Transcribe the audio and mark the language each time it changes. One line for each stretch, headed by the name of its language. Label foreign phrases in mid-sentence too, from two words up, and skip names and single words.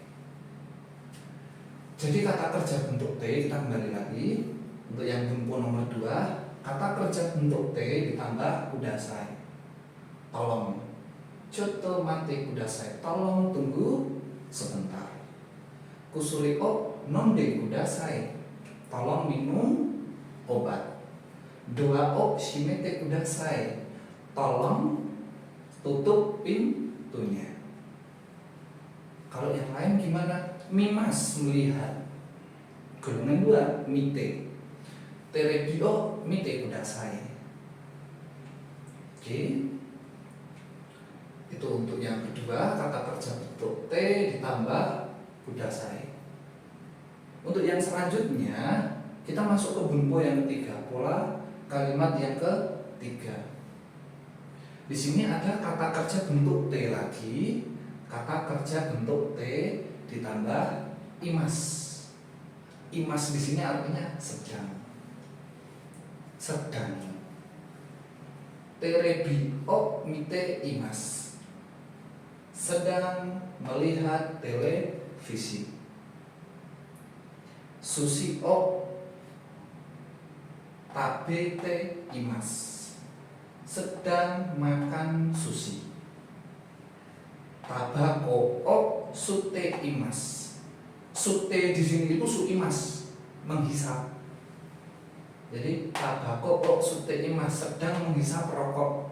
Indonesian: Jadi kata kerja bentuk T, kita kembali lagi untuk yang Bumpo nomor 2, kata kerja bentuk T ditambah kudasai. Tolong,
Japanese: ちょっと待ってください,
Indonesian: tolong tunggu sebentar.
Japanese: 薬を飲んでください,
Indonesian: tolong minum obat.
Japanese: ドアを閉めてください,
Indonesian: tolong tutup pintunya. Kalau yang lain gimana? Mimas, melihat. Golongan 2,
Japanese: 見て。テレビを見てください.
Indonesian: Oke. Itu untuk yang kedua, kata kerja bentuk T ditambah kudasai. Untuk yang selanjutnya, kita masuk ke Bumpo yang ketiga, pola kalimat yang ketiga. Di sini ada kata kerja bentuk T lagi, kata kerja bentuk T ditambah imas. Imas di sini artinya sedang. Sedang.
Japanese: テレビを見ています.
Indonesian: Sedang melihat televisi.
Japanese: 寿司を食べています.
Indonesian: Sedang makan sushi.
Japanese: たばこを吸っています.
Indonesian: Sute di sini itu
Japanese: 吸います,
Indonesian: menghisap. Jadi
Japanese: たばこを吸っています,
Indonesian: sedang menghisap rokok.